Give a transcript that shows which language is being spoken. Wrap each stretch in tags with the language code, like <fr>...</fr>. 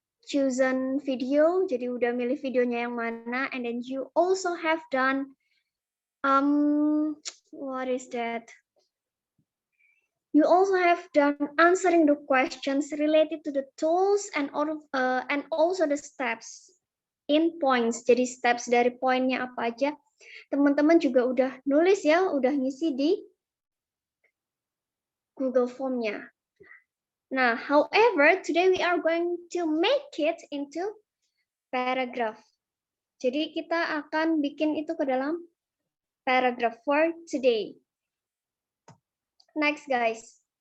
<en>Chosen video,</en> <id>jadi udah milih videonya yang mana,</id> <en>and then you also have done, what is that? You also have done answering the questions related to the tools and also the steps in points.</en> <id>Jadi steps dari poinnya apa aja. Teman-teman juga udah nulis ya, udah ngisi di Google Form-nya.</id> <en>Nah, however, today we are going to make it into paragraph.</en> <id>Jadi kita akan bikin itu ke dalam paragraph</id> <en>for today. Next, guys.</en>